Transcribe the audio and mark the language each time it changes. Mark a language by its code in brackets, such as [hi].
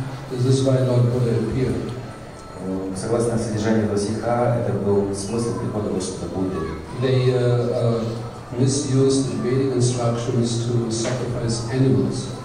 [en] This is why Lord Buddha appeared. [ru] Согласно содержанию этого стиха, это был смысл прихода Господа Будды. [en] They misused the Vedic instructions to sacrifice animals.